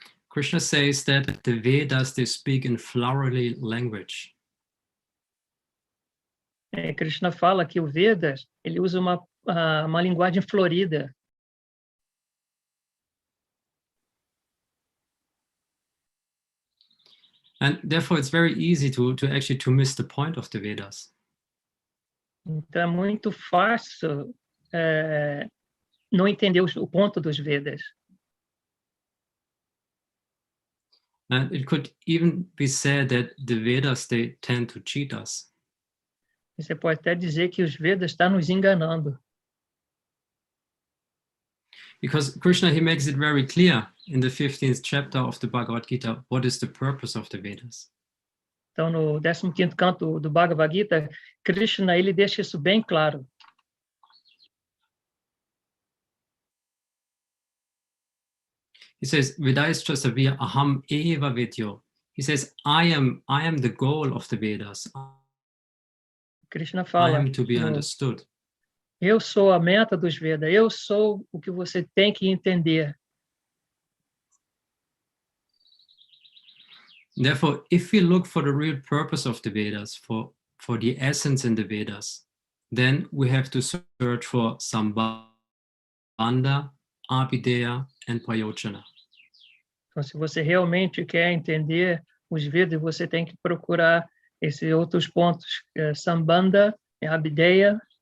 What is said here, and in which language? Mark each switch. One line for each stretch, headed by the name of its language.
English: Krishna says that the Vedas, they speak in flowery language.
Portuguese: Krishna fala que o Vedas, ele usa uma linguagem florida.
English: And therefore it's very easy to miss the point of the Vedas.
Portuguese: Então é muito fácil não entender o ponto dos Vedas.
English: And it could even be said that the Vedas, they tend to cheat us.
Portuguese: Você pode até dizer que os Vedas estão nos enganando.
English: Because Krishna, he makes it very clear in the 15th chapter of the Bhagavad Gita, what is the purpose of the Vedas.
Portuguese: Então, no 15º canto do Bhagavad Gita, Krishna ele deixa isso bem claro.
English: He says,
Sanskrit: Vedaischa savya aham eva vedyo.
English: He says, I am the goal of the Vedas.
Portuguese: Krishna
English: I
Portuguese: fala,
English: am to be understood.
Portuguese: eu sou a meta dos Vedas, eu sou o que você tem que entender.
English: Therefore, if we look for the real purpose of the Vedas, for the essence in the Vedas, then we have to search for Sambandha, Abhideya, and Prayojana.
Portuguese: Então, se você realmente quer entender os Vedas, você tem que procurar esses outros pontos, Sambandha, Abhideya.